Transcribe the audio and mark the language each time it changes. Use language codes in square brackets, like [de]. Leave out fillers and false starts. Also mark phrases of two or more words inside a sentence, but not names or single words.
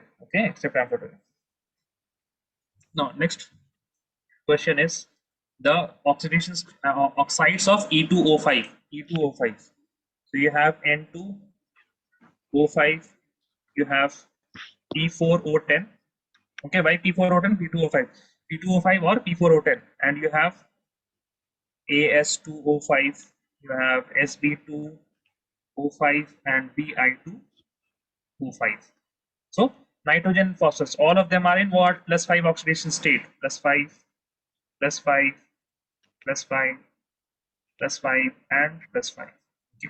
[en] Okay, except amphoteric. Now next question is the oxidations oxides of E2O5. E2O5. So you have N2O5. You have P4O10. Okay, why P4O10? P2O5. P2O5 or P4O10, and you have AS2O5. You have SB2O5 and Bi2O5. So nitrogen, phosphorus, all of them are in what? +5 oxidation state. +5, +5, +5, +5, and +5. Okay.